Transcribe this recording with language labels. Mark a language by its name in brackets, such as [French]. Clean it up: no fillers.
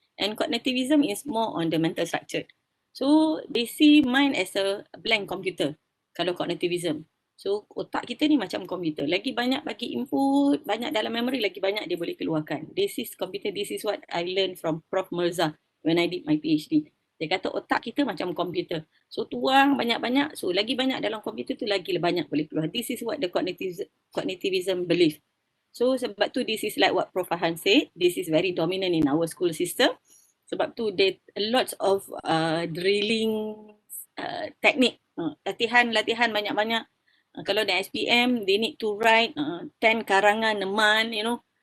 [English] And cognitivism is more on the mental structure. So they see mind as a blank computer kalau cognitivism. [Malay] So otak kita ni macam komputer. Lagi banyak bagi input, banyak dalam memory, lagi banyak dia boleh keluarkan. [English] This is computer, this is what I learned from Prof. [Malay] Mirza [English] when I did my PhD. [Malay] Dia kata otak kita macam komputer. So tuang banyak-banyak, so lagi banyak dalam komputer tu lagi banyak boleh keluar. [English] This is what the cognitivism believe. So [Malay] sebab tu [English] this is like what Prof. Farhan said, this is very dominant in our school system. Sebab tu there lots of drilling technique, [Malay] latihan banyak-banyak. Kalau di [English] SPM, they need to write 10 karangan a month, you know.